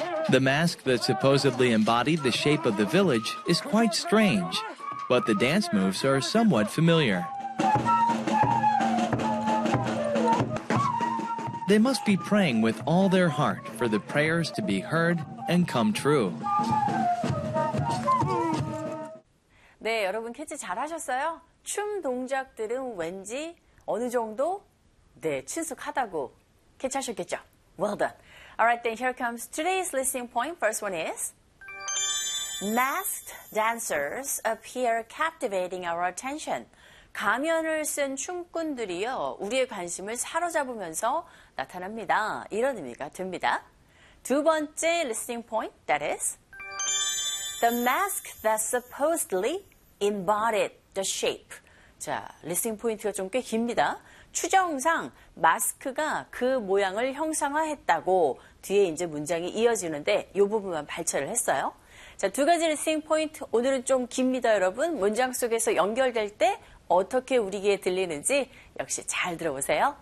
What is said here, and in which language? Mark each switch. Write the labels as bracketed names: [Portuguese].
[English] The mask that supposedly embodied the shape of the village is quite strange, but the dance moves are somewhat familiar. They must be praying with all their heart for the prayers to be heard and come true. [Korean] 네, 여러분 캐치 잘하셨어요? 춤 동작들은 왠지 어느 정도 네, 친숙하다고 캐치하셨겠죠? [English] Well done. Alright, then here comes today's listening point. First one is, masked dancers appear captivating our attention. [Korean] 가면을 쓴 춤꾼들이요, 우리의 관심을 사로잡으면서 나타납니다. 이런 의미가 됩니다. 두 번째 [English] listening point, that is, the mask that supposedly embodied the shape. [Korean] 자, listening point가 좀 꽤 깁니다. 추정상 마스크가 그 모양을 형상화했다고 뒤에 이제 문장이 이어지는데 이 부분만 발췌를 했어요. 자, 두 가지 리스닝 포인트 오늘은 좀 깁니다, 여러분. 문장 속에서 연결될 때 어떻게 우리에게 들리는지 역시 잘 들어보세요.